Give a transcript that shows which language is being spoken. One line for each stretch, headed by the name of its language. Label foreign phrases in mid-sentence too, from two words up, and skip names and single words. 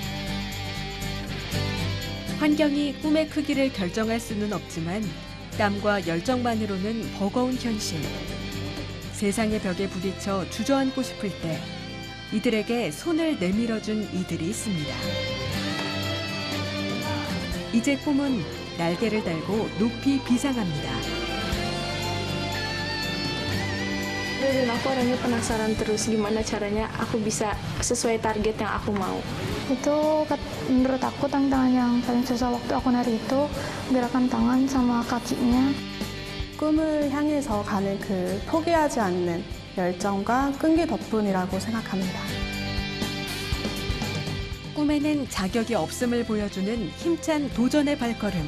Korean: 환경이 꿈의 크기를 결정할 수는 없지만 땀과 열정만으로는 버거운 현실. 세상의 벽에 부딪혀 주저앉고 싶을 때 이들에게 손을 내밀어준 이들이 있습니다. 이제 꿈은 날개를 달고 높이 비상합니다.
Indonesian: Dan aku orangnya penasaran terus gimana caranya aku bisa sesuai target yang aku mau. Itu menurut aku tantangan yang paling susah waktu aku nari itu gerakan tangan sama kakinya.
Korean: 꿈을 향해서 가는 그 포기하지 않는 열정과 끈기 덕분이라고 생각합니다. 꿈에는 자격이 없음을 보여주는 힘찬 도전의 발걸음.